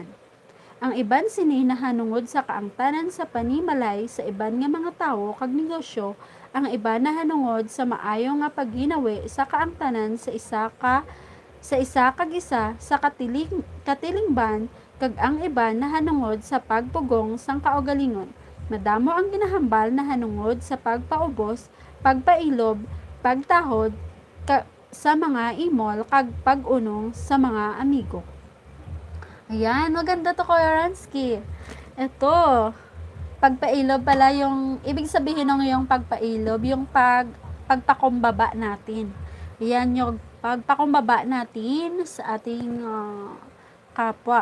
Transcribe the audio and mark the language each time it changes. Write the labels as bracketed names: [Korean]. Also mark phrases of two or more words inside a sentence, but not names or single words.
[Hiligaynon] Ang iban sini nahanungod sa kaangtanan sa panimalay sa iban nga mga tawo kag negosyo, ang iban nahanungod sa maayo nga pagginawi sa kaangtanan sa isa kag isa sa katilingban kag ang iban nahanungod sa pagpugong sang kaugalingon. Madamo ang ginahambal na hanungod sa pagpaubos, pagpailob, pagtahod sa mga imol kag pag-unong sa mga amigo. [Filipino] Ayan, maganda to, Kuya Ransky. Ito, pagpailob pala yung, ibig sabihin ng yung pagpailob, yung pagpakumbaba natin. Ayan, yung pagpakumbaba natin sa ating kapwa.